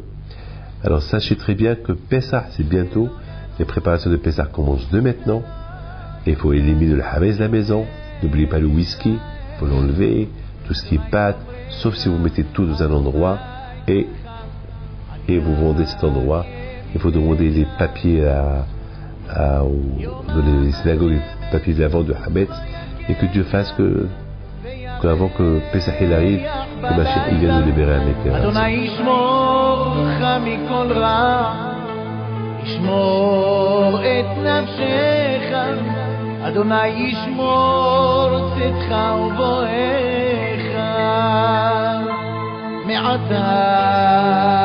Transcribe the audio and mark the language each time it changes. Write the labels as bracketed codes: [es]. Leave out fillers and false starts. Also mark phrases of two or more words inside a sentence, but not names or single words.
[fr] Alors sachez très bien que Pessah c'est bientôt, les préparations de Pessah commencent de maintenant, et il faut éliminer le hametz de la maison, n'oubliez pas le whisky, il faut l'enlever, tout ce qui est pâte, sauf si vous mettez tout dans un endroit, et vous vendez cet endroit, il faut demander les papiers dans les synagogues, les papiers de la vente de hametz, et que Dieu fasse qu'avant que Pessah il arrive, que Mashiach il vienne nous libérer un éclair. [he] ה' ישמרך מכל רע, ישמר את נפשך, ה' ישמר צאתך ובואך, מעתה